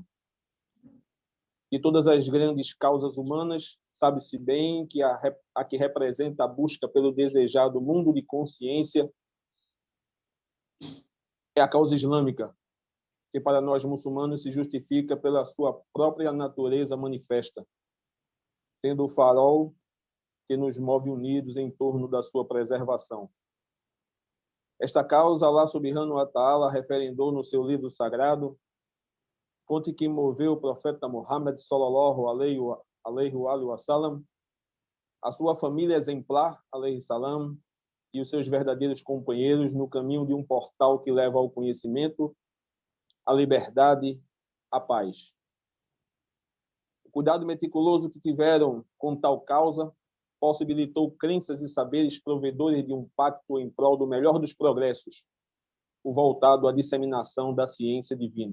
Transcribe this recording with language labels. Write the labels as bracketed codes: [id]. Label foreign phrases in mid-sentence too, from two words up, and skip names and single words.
[pt] De todas as grandes causas humanas, sabe-se bem que a que representa a busca pelo desejado mundo de consciência é a causa islâmica, que para nós muçulmanos se justifica pela sua própria natureza manifesta, sendo o farol que nos move unidos em torno da sua preservação. Esta causa, Allah [ar] سبحانه وتعالى [pt] referendou no seu livro sagrado, fonte que moveu o profeta Muhammad [ar] صلى الله عليه وسلم, [pt] a sua família exemplar, [ar] عليه السلام, [pt] e os seus verdadeiros companheiros no caminho de um portal que leva ao conhecimento, à liberdade, à paz. O cuidado meticuloso que tiveram com tal causa possibilitou crenças e saberes provedores de um pacto em prol do melhor dos progressos, o voltado à disseminação da ciência divina.